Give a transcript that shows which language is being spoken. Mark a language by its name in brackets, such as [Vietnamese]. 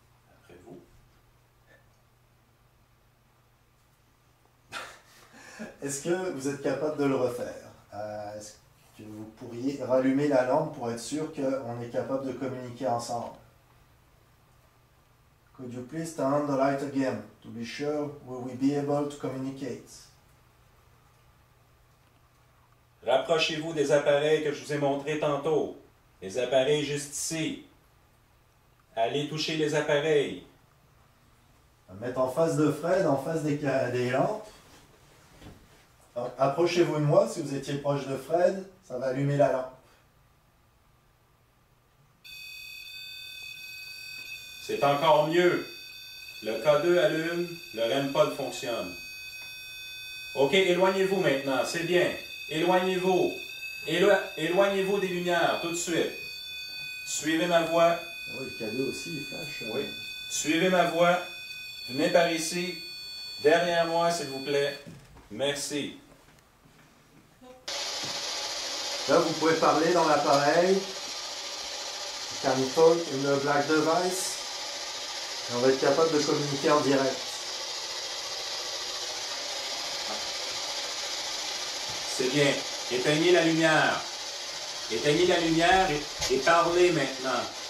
[French] Après vous. Est-ce que vous êtes capable de le refaire? Est-ce que vous pourriez rallumer la lampe pour être sûr qu'on est capable de communiquer ensemble? [English] Could you please turn on the light again to be sure we will be able to communicate? [French] Rapprochez-vous des appareils que je vous ai montrés tantôt. Les appareils juste ici. Allez toucher les appareils. On va mettre en face de Fred, en face des lampes. Donc, approchez-vous de moi, si vous étiez proche de Fred, ça va allumer la lampe. C'est encore mieux. Le K2 allume, le REM pod fonctionne. OK, éloignez-vous maintenant, c'est bien. Éloignez-vous. Éloignez-vous des lumières, tout de suite. Suivez ma voix. Ah oui, le cadeau aussi, il flash. Oui. Suivez ma voix. Venez par ici. Derrière moi, s'il vous plaît. Merci. Là, vous pouvez parler dans l'appareil. [English] You can talk in the black device. [French] Et on va être capable de communiquer en direct. C'est bien. Éteignez la lumière. Éteignez la lumière et parlez maintenant.